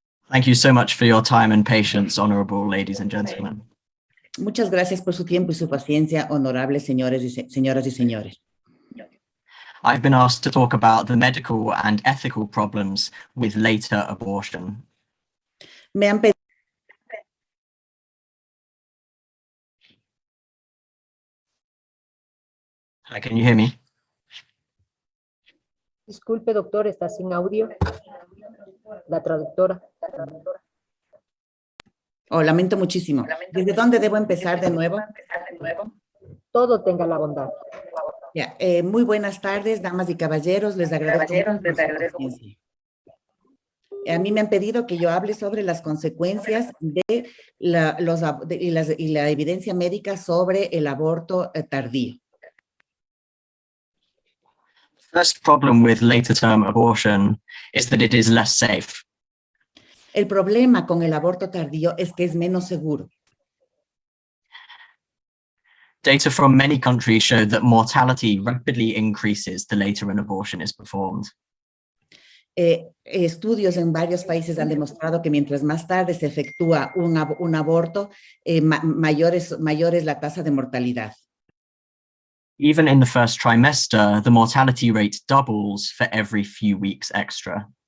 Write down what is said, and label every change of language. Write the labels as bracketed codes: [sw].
[en] Thank you so much for your time and patience, honorable ladies and gentlemen. [es] Muchas gracias por su tiempo y su paciencia, honorables señoras y señores. [en] I've been asked to talk about the medical and ethical problems with later abortion. [es] Me han pedido. [en] Hi, can you hear me? [es] Disculpe, doctor, está sin audio. La traductora. Oh, lamento muchísimo. ¿Desde dónde debo empezar de nuevo? Todo tenga la bondad. Ya, muy buenas tardes, damas y caballeros. Les agradezco mucho su paciencia. A mí me han pedido que yo hable sobre las consecuencias de la evidencia médica sobre el aborto tardío. [en] First problem with later term abortion is that it is less safe. [es] El problema con el aborto tardío es que es menos seguro. [en] Data from many countries show that mortality rapidly increases the later an abortion is performed. [es] Estudios en varios países han demostrado que mientras más tarde se efectúa un aborto, mayor es la tasa de mortalidad. [en] Even in the first trimester, the mortality rate doubles for every few weeks extra.